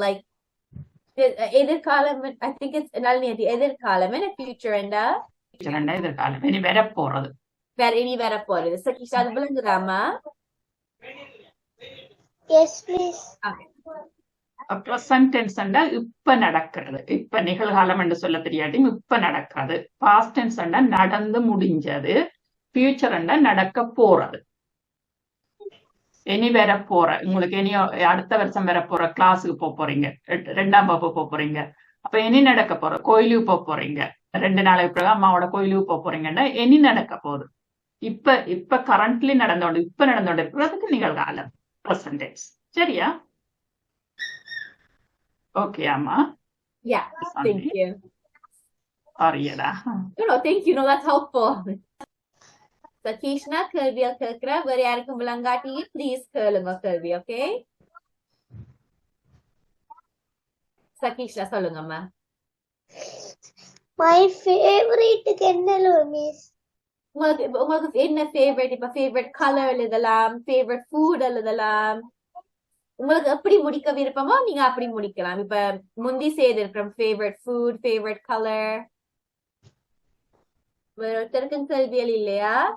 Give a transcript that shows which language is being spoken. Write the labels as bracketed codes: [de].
[en] Like எதிர்காலம், I think it's எதிர்காலம் and future and [ta] எதிர்காலம் இனி வரப்போறது. இனி வரப்போறது. சகிஷா அது விளங்குதாமா? [en] Yes, please. [ta] Present tense இப்ப நடக்கிறது. இப்ப நிகழ்காலம் என்று சொல்ல தெரியாட்டியும் இப்ப நடக்கிறது. past tense நடந்து முடிஞ்சது. future நடக்க போறது. இனி வர போற, உங்களுக்கு இனி அடுத்த வருஷம் வர போற கிளாஸுக்கு போறீங்க, 2ஆம் வகுப்பு போறீங்க, அப்ப இனி நடக்க போற, கோயிலுக்கு போறீங்க, 2 நாளைக்கு பிறகு அம்மாவோட கோயிலுக்கு போறீங்கன்னா இனி நடக்க போகுது. இப்ப கரண்ட்லி நடந்தோண்டு, இப்ப நடந்தோண்டு இருக்கிறதுக்கு நிகழ்காலம் present tense. சரியா? ஓகே அம்மா. [en] Yeah, thank you. Sorryடா. No, thank you. No, that's helpful. [ta] Sakishna, கேள்வியா கேட்கிற, வேற யாருக்கும் விளங்காட்டி ப்ளீஸ் கேளுங்க கேள்வி, ஓகே? சகிஷ்னா சொல்லுங்கம்மா. [en] My favorite [ta] என்ன மிஸ்? உங்களுக்கு என்ன ஃபேவரட்? இப்ப ஃபேவரட் கலர் எழுதலாம், ஃபேவரட் ஃபுட் எழுதலாம். உங்களுக்கு எப்படி முடிக்க விருப்பமோ நீங்க அப்படி முடிக்கலாம். இப்ப முந்தி செய்திருக்கிறோம் ஃபேவரட் ஃபுட், ஃபேவரட் கலர். வேற ஒருத்தருக்கும் கேள்விகள் இல்லையா?